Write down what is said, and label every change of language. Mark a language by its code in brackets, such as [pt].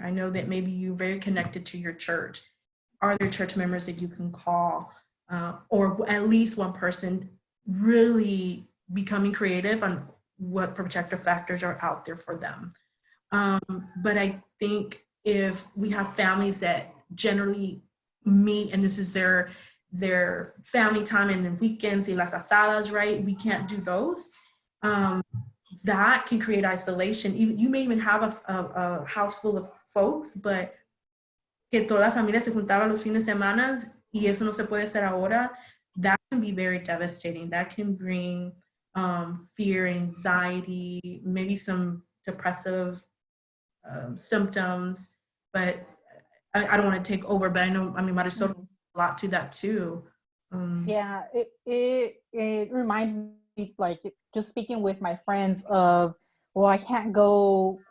[en] I know that maybe you're very connected to your church. Are there church members that you can call, or at least one person really becoming creative on what protective factors are out there for them? But I think if we have families that generally meet, and this is their family time, and the weekends [es] y las asadas, [en] right? We can't do those. That can create isolation. You may even have a house full of folks, but [es] que toda la familia se juntaba los fines de semana y eso no se puede hacer ahora. [en] That can be very devastating. That can bring fear, anxiety, maybe some depressive symptoms. But I don't want to take over, but I mean, Marisol, a lot to that too. Yeah, it reminds me, like, just speaking with my friends of, well, I can't go.